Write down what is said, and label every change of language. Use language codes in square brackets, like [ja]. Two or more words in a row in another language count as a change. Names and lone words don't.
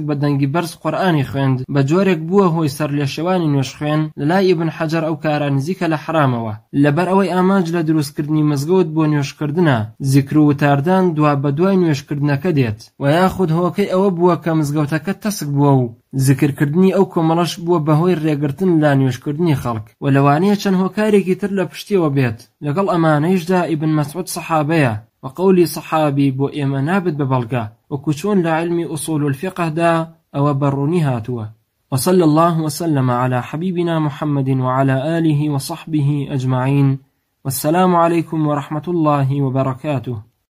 [ckb] بە دەنگی بەرز قورئانی خوێند بە جۆرێک بووە هۆی سەر لێشێوانی نوێژخوێن، لەلای ئیبن حەجەر ئەو کارە نزیکە لە حرامەوە، لەبەر ئەوەی ئامانج لە دروستکردنی مزگەوت بۆ نوێژکردنە، زیکر و وتاردان دوا بە دوای نوێژکردنەکە دێت، و یاخود هۆکەی ئەوە بووە کە مزگەوتەکە تەسک بووە و زیکرکردنی ئەو کۆمەڵەش بووە بەهۆی ڕێگرتن لە نوێژکردنی خەڵک، و لەوانەیە چەند هۆکارێکی تر لە پشتیەوە بێت. لەگەڵ ئەمانەیشدا ئیبن مەسعود سەحابەیە، وقولی صحابی بۆ ئێمە نابێت بە بەڵگە، وەکو چۆن لە علمی ئوصول الفقهدا ئەوە بەڕوونی هاتووە. [ar] وصلى الله وسلم على حبيبنا محمد وعلى آله وصحبه أجمعين، والسلام عليكم ورحمة الله وبركاته.